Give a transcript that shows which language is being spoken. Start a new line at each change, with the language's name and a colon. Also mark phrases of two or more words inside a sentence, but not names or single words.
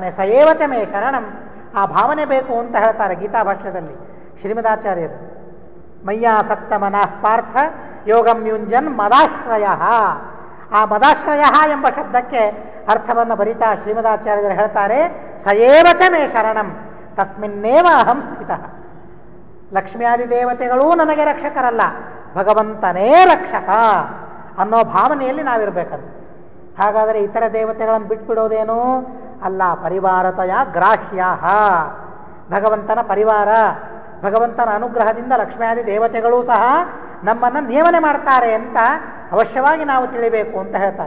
Sanskrit: ಸಯೇವಚ ಮೇ ಶರಣಂ,
Kannada: ಆ ಭಾವನೆ ಬೇಕು ಅಂತ ಹೇಳ್ತಾರೆ ಗೀತಾ ಭಾಷ್ಯದಲ್ಲಿ ಶ್ರೀಮದಾಚಾರ್ಯರು.
Sanskrit: ಮಯ್ಯಾಸಕ್ತ ಮನಃ ಪಾರ್ಥ ಯೋಗಂ ಯುಂಜನ್ ಮದಾಶ್ರಯ.
Kannada: ಆ ಮದಾಶ್ರಯ ಎಂಬ ಶಬ್ದಕ್ಕೆ ಅರ್ಥವನ್ನು ಬರಿತಾ ಶ್ರೀಮದಾಚಾರ್ಯರು ಹೇಳ್ತಾರೆ,
Sanskrit: ಸಯೇವಚ ಮೇ ಶರಣಂ ತಸ್ಮಿನ್ನೇವ ಅಹಂ ಸ್ಥಿತಃ.
Kannada: ಲಕ್ಷ್ಮಿಯಾದಿ ದೇವತೆಗಳೂ ನನಗೆ ರಕ್ಷಕರಲ್ಲ, ಭಗವಂತನೇ ರಕ್ಷಕ ಅನ್ನೋ ಭಾವನೆಯಲ್ಲಿ ನಾವಿರಬೇಕಂತ. ಹಾಗಾದರೆ ಇತರ ದೇವತೆಗಳನ್ನು ಬಿಟ್ಬಿಡೋದೇನು?
Sanskrit: ಅಲ್ಲ, ಪರಿವಾರತಯ ಗ್ರಾಹ್ಯ.
Kannada: ಭಗವಂತನ ಪರಿವಾರ, ಭಗವಂತನ ಅನುಗ್ರಹದಿಂದ ಲಕ್ಷ್ಮಿಯಾದಿ ದೇವತೆಗಳೂ ಸಹ ನಮ್ಮನ್ನು ನಿಯಮನೆ ಮಾಡ್ತಾರೆ ಅಂತ ಅವಶ್ಯವಾಗಿ ನಾವು ತಿಳಿಬೇಕು ಅಂತ ಹೇಳ್ತಾರೆ.